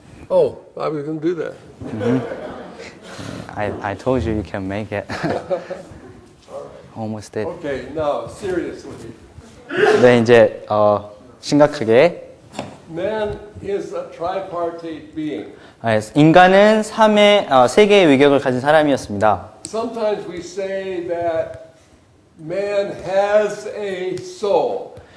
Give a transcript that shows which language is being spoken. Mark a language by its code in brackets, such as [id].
[en] Oh, I was going to do that. I told you can make it. Almost did. Okay, now seriously, [ko] 네, 이제 심각하게 [en] man is a tripartite being. [ko] 인간은 세 개의 위격을 가진 사람이었습니다. [en] Sometimes we say that man has a soul.